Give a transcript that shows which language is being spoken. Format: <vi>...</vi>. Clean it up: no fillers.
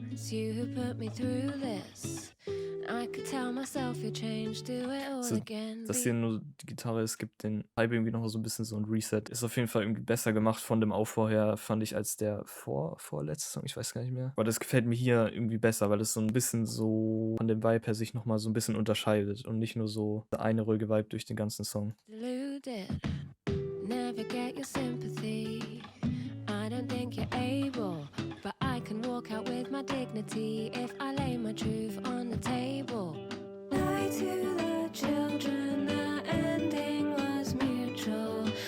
<en>You who put me through this. I could tell myself you changed, do it all So, again.</en> <de>dass hier nur die Gitarre, es gibt den Vibe irgendwie noch so ein bisschen so ein Reset. Ist auf jeden Fall irgendwie besser gemacht von dem Aufbau her, fand ich, als der vorletzte Song, ich weiß gar nicht mehr. Aber das gefällt mir hier irgendwie besser, weil es so ein bisschen so von dem Vibe her sich nochmal so ein bisschen unterscheidet und nicht nur so eine ruhige Vibe durch den ganzen Song.</de> <en>Deluded, never get your sympathy. I don't think you're able, but I can walk out with my dignity if I lay my truth on the table. Lie to the children, the ending was mutual.</en>